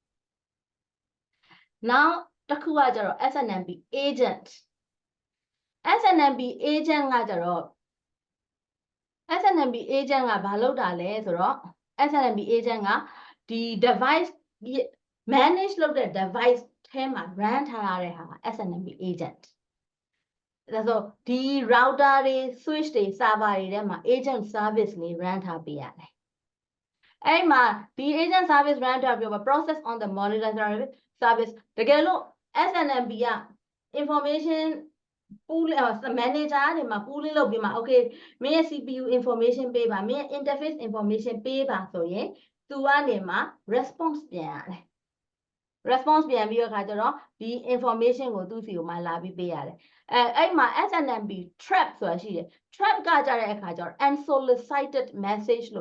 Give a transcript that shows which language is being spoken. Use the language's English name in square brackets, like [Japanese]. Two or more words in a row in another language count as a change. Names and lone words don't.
[Burmese] now တစ်ခုကကျတော့ [English] SNMP agent SNMP agent [Burmese] ကကျတော့ [English] SNMP agent [Burmese] ကဘာလုပ်တာလဲဆိုတော့ [English] SNMP agent [Burmese] ကဒီ [English] device manage [Burmese] လုပ်တဲ့ device ထဲမှာ run ထားရတဲ့ဟာ [English] SNMP agent [Burmese] ဒါဆိုဒီ router တွေ switch တွေ server တွေထဲမှာ agent service လေး run ထားပေးရတယ်အဲ့မှာဒီ [English] agent service run [Burmese] ထားပြီးတော့ [English] process on the monitor service [Burmese] တကယ်လို့ SNMP က [English] information pool manager [Burmese] တွေမှာ pooling လုပ်ပြီးမှာ okay မင်းရဲ့ CPU information ပေးပါမင်းရဲ့ [English] interface information [Burmese] ပေးပါဆိုရင်သူကနေမှာ response ပြန်ရတယ်response ပြန်ပြီးတော့ခါကျတော့ဒီ information ကိုသူ့စီကို မှလာပြီးပေးရတယ်အဲ့မှာ [English] SNMP trap [Burmese] ဆိုတာရှိတယ် trap ကကြတဲ့အခါကျတော့ [English] unsolicited message [Burmese] လို့